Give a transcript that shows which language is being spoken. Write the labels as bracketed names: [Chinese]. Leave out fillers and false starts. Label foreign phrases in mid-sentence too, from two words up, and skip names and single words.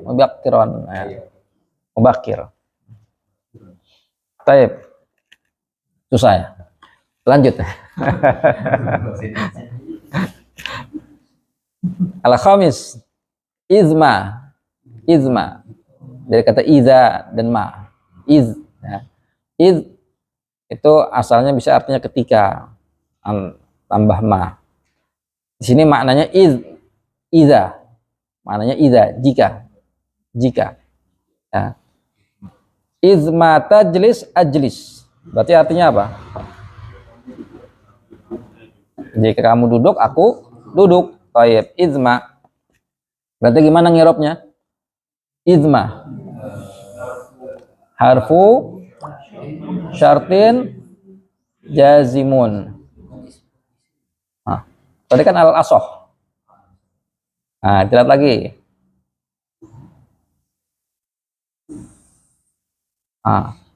[Indonesian] Ya. Mubakkir. Taib. Susah ya. Lanjut. [Arabic] الخميس، إذما. [Indonesian] Izma. Dari kata iza dan ma. Iz. Ya. Iz itu asalnya bisa artinya ketika, tambah ma. Di sini maknanya iza. Maknanya iza, jika. Jika. [Arabic] Ya. إذما تجلس أجلس. [Indonesian] Berarti artinya apa? Jika kamu duduk, aku duduk. [Arabic] Tayyib, izma. [Indonesian] Berarti gimana ngirobnya? [Arabic] إذما. حرف شرط جازم. [Indonesian] Nah, tadi kan al-asoh. Nah, lihat lagi. Nah.